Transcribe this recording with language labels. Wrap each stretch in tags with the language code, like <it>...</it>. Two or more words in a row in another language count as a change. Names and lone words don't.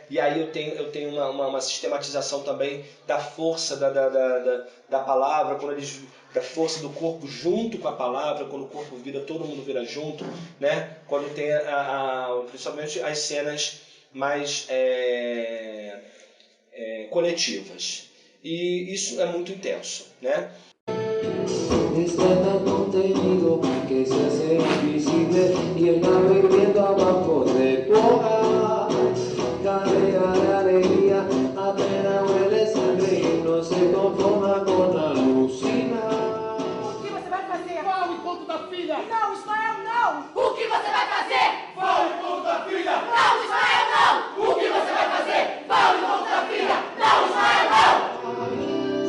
<pt>E aí eu tenho uma sistematização também da força da palavra, da força do corpo junto com a palavra, quando o corpo vira, todo mundo vira junto, né? Quando tem principalmente as cenas mais coletivas. E isso é muito intenso, né?</pt> <es>Está tan contenido que se hace invisible y el mar hirviendo abajo de tu hogar. Carrea de alegría, apenas huele sangre y no se conforma con alucinar.</es> <pt>O que você vai fazer? Fala o encontro da filha! Não, Ismael, não! O que você vai fazer? Fala o encontro da filha! Não, Ismael, não! O que você vai fazer? Fala o encontro da filha! Não, Ismael, não!</pt>